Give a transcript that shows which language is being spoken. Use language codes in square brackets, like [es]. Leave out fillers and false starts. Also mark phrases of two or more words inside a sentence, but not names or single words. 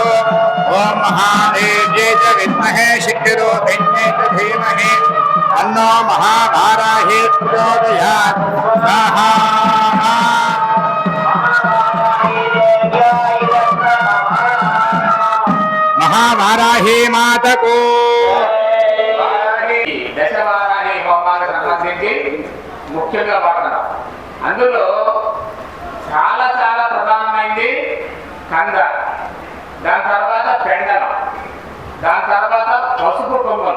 [sa] ओम महादेव्यै च विद्महे शक्तिरूपिण्यै च धीमहि तन्नो महावाराही प्रचोदयात्। [hi] स्वाहा। महावाराही माता को [te] దశవారాహి హోమానికి సంబంధించి ముఖ్యంగా వాడతారు. అందులో చాలా చాలా ప్రధానమైంది కంద, దాని తర్వాత పెండలం, దాని తర్వాత పసుపు కొమ్మలు.